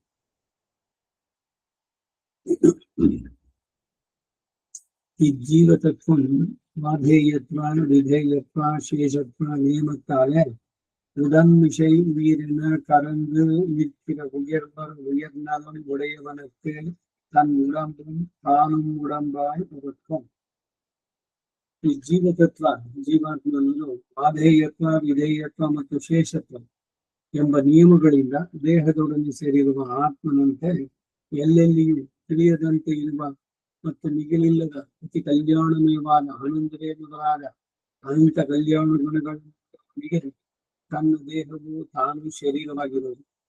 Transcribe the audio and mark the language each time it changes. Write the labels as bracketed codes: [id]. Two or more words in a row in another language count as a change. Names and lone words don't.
[ta] ಈ ஜீவதத்துவம் வாதேயத்வா விதேயத்வா சேஷத்வா நியமத்தாலே உடன்மிசை உயிரின கலந்து நிற்கிற உயர்நலம் உடையவனுக்கு தன் உடம்பும் தானும் உடம்பாய் இருக்கும். [kn] ಈ ಜೀವತತ್ವ ಜೀವಾತ್ಮನನ್ನು ಆಧೇಯತ್ವ ವಿಧೇಯತ್ವ ಮತ್ತು ಶೇಷತ್ವ ಎಂಬ ನಿಯಮಗಳಿಂದ ದೇಹದೊಡನೆ ಸೇರಿರುವ ಆತ್ಮನಂತೆ ಎಲ್ಲೆಲ್ಲಿಯೂ ತಿಳಿಯದಂತೆ ಇರುವ ಮತ್ತು ನಿಗಲಿಲ್ಲದ ಅತಿ ಕಲ್ಯಾಣಮಯವಾದ ಆನಂದವೇ ಮೊದಲಾದ ಅನಂತ ಕಲ್ಯಾಣ ಗುಣಗಳೊಂದಿಗೆ ತನ್ನ ದೇಹವು ತಾನು ಶರೀರವಾಗಿರುವುದು.